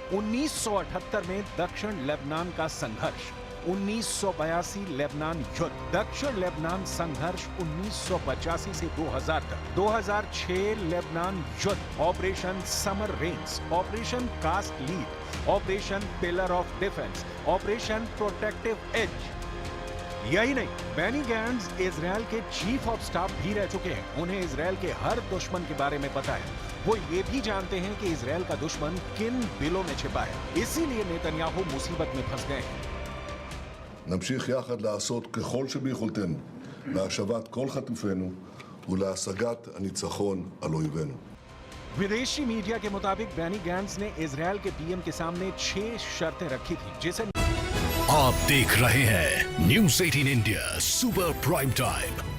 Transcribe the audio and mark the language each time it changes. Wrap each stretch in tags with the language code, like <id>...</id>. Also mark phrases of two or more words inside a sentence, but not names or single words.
<hi>1978 में दक्षिण लेबनान का संघर्ष, 1982 लेबनान युद्ध, दक्षिण लेबनान संघर्ष 1985 से 2000 तक, 2006 लेबनान युद्ध, ऑपरेशन समर रेंज, ऑपरेशन कास्ट लीड, ऑपरेशन पिलर ऑफ डिफेंस, ऑपरेशन प्रोटेक्टिव एज। यही नहीं, बेनी गैट्स इजरायल के</hi> <en>chief of staff</en> <hi>भी रह चुके हैं। उन्हें इजरायल के हर दुश्मन के बारे में पता है। वो ये भी जानते हैं कि इजरायल का दुश्मन किन बिलों में छिपा है। इसीलिए नेतन्याहू मुसीबत में फंस गए हैं।</hi> <he>נמשיך יחד לעשות ככל שביכולתנו להשבת כל חטופינו ולהשגת הניצחון על אויבינו.</he> <hi>विदेशी मीडिया के मुताबिक बेनी गैट्स ने इजरायल के पीएम के सामने 6 शर्तें रखी थी, जिसे आप देख रहे हैं न्यूज़ 18 इंडिया सुपर प्राइम टाइम।</hi>